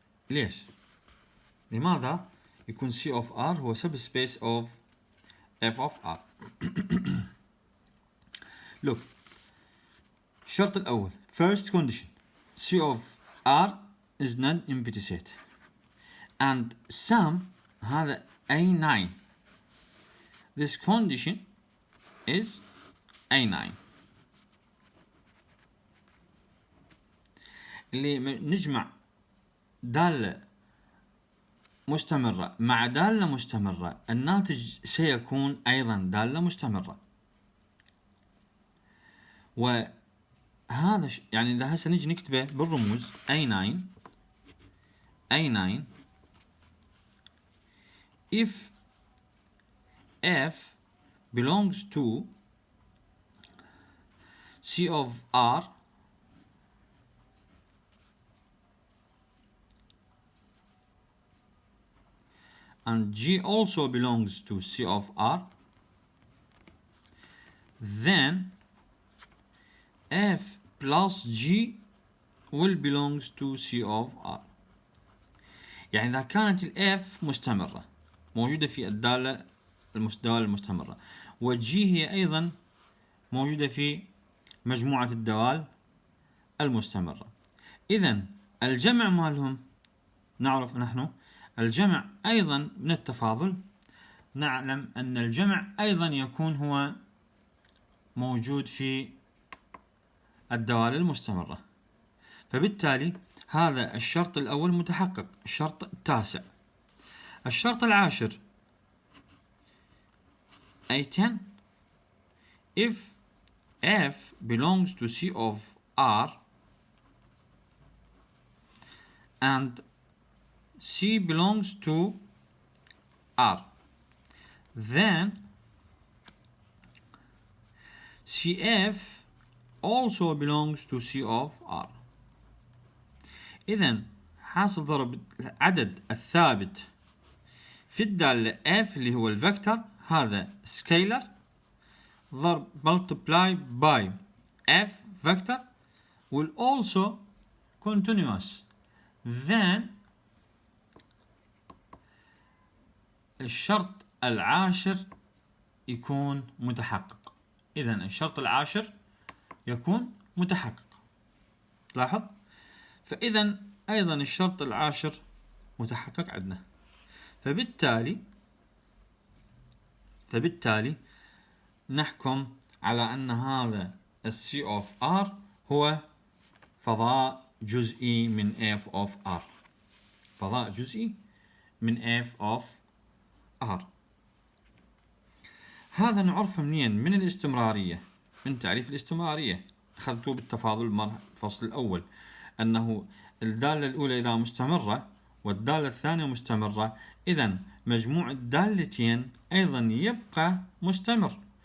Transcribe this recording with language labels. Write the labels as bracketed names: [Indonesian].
[Arabic] ليش؟ لماذا يكون [English] C of R هو subspace of F of R؟ Look, [Arabic] الشرط الأول [English] first condition C of R is non-empty set and sum هذا A9. This condition is A9 [Arabic] اللي نجمع دالة مستمرة مع دالة مستمرة الناتج سيكون أيضا دالة مستمرة. وهذا يعني إذا هسه نجي نكتبه بالرموز [English] A9 if F belongs to C of R and G also belongs to C of R, then F plus G will belongs to C of R. [Arabic] يعني إذا كانت ال F مستمرة موجودة في الدالة المستمرة والجي هي أيضا موجودة في مجموعة الدوال المستمرة. إذن الجمع مالهم نعرف نحن الجمع أيضا من التفاضل نعلم أن الجمع أيضا يكون هو موجود في الدوال المستمرة. فبالتالي هذا الشرط الأول متحقق. الشرط التاسع الشرط العاشر [English] A10 if F belongs to C of R and C belongs to R, then CF also belongs to C of R. [Arabic] إذن حاصل ضرب العدد الثابت في الدالة F اللي هو الفكتور هذا scalar ضرب [English] multiply by F vector will also continuous. [Arabic] Then الشرط العاشر يكون متحقق. إذن الشرط العاشر يكون متحقق. لاحظ؟ فإذا أيضا الشرط العاشر متحقق عندنا. فبالتالي نحكم على أن هذا C of R هو فضاء جزئي من F of R. فضاء جزئي من F of R. هذا نعرفه منين؟ من الاستمرارية، من تعريف الاستمرارية أخذتوه بالتفاضل الفصل الأول، أنه الدالة الأولى إذا مستمرة والدالة الثانية مستمرة، إذن مجموع الدالتين أيضا يبقى مستمر.